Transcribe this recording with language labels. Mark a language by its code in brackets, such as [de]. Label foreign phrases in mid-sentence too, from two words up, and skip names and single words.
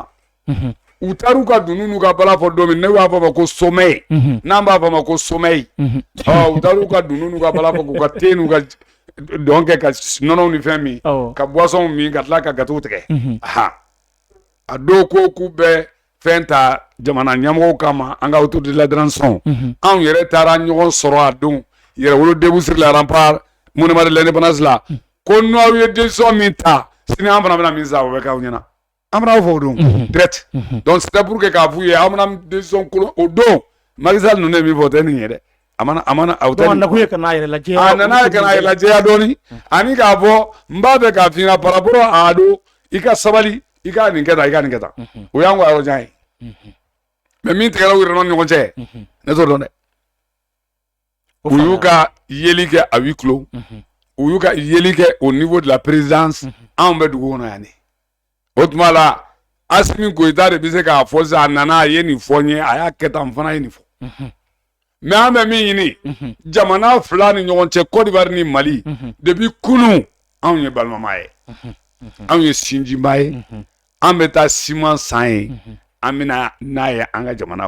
[bm] u taar'u ka dunun n'u ka bala fɔ don min ne b'a fɔ ma ko sommeil n'an b'a fɔ ma ko sommeil u taar'u ka dunun n'u ka bala fɔ k'u ka thé n'u ka dɔn kɛ ka nɔnɔw ni fɛn min ka boisson min ka tila ka gâteau tigɛ a dɔw ko k'u bɛ fɛn ta jamana ɲɛmɔgɔw kama an ka [fr] autour de la transition [bm] anw yɛrɛ taara ɲɔgɔn sɔrɔ a don yɛrɛwolo [fr] debout sur la rempart monument de l'indépendance [bm] la ko n'aw ye décision min ta sini an fana bɛna min sa o bɛ k'aw ɲɛna an bɛna fɔ o don [fr] direct donc c'était pour que [bm] k'a f'u ye aw bɛna décision kolon o don Macky Sall ninnu ye min fɔ o tɛ nin ye dɛ a mana aw tɛ nin nakun ye ka n'a yɛrɛ lajɛ a nana ka n'a yɛrɛ lajɛya dɔɔni ani k'a fɔ n b'a fɛ k'a f'i ɲɛna [fr] par rapport à [bm] don i ka sabali i ka nin kɛ tan i ka nin kɛ tan o y'an ka yɔrɔ jan ye mais min tigɛra u yɛrɛ ni ɲɔgɔn cɛ ne t'o dɔn dɛ u y'u ka yeli kɛ [fr] à huis clos [bm] u y'u ka yeli kɛ [fr] au niveau de la présidence [bm] anw bɛ dugu kɔnɔ yan de o tuma la Assimi Goïta de bɛ se k'a fɔ sisan a nana a ye nin fɔ n ye a y'a kɛ tan n fana ye nin fɔ mais an bɛ min ɲini jamana fila ni ɲɔgɔn cɛ Côte d'Ivoire ni Mali depuis kunun anw ye balimama ye anw ye sinjiba ye an bɛ taa ciment san ye an bɛna n'a ye an ka jamana